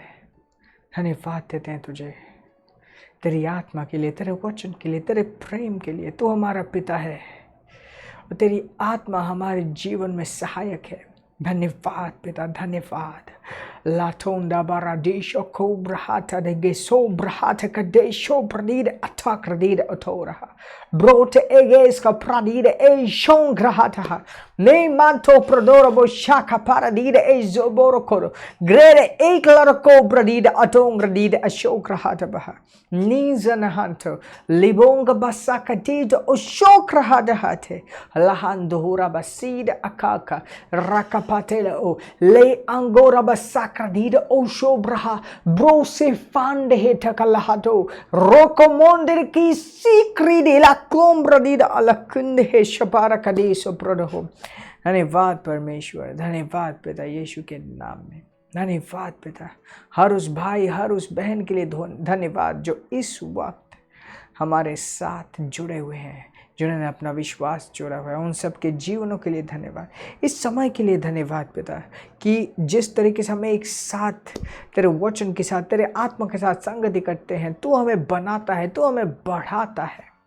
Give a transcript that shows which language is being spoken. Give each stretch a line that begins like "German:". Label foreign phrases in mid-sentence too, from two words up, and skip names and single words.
Hindi: धन्यवाद देते हैं तुझे तेरी आत्मा के लिए, तेरे वचन के लिए, तेरे प्रेम के लिए। तू हमारा पिता है और तेरी आत्मा हमारे जीवन में सहायक है। धन्यवाद पिता, धन्यवाद। लाथोंदा बारादेशो को ब्रहाता de geso brahata kadesho pradide attack radide otora brote eges ka pradide e shon grahata ne manto prodoro bo shaka paradide e zoboro koro grede e klaro ko pradide atong radide asho grahata baha nizana hanto libonga basaka dide o shokrahada hate lahandora basida akaka rakapatele o le angora basaka dide o shobraha bro se fande hetakalahato rokomonde ki sikride la कोम्ब्र दीद अलकुंद है शपारा कदेसो प्रदहो। धन्यवाद परमेश्वर, धन्यवाद पिता यीशु के नाम में। धन्यवाद पिता हर उस भाई, हर उस बहन के लिए धन्यवाद जो इस वक्त हमारे साथ जुड़े हुए हैं, जिन्होंने अपना विश्वास जोड़ा हुआ है। उन सब के जीवनों के लिए धन्यवाद। इस समय के लिए धन्यवाद पिता कि जिस तरीके से हमें एक साथ तेरे वचन के साथ, तेरे आत्मा के साथ संगति करते हैं, तू हमें बनाता है, तू हमें बढ़ाता है।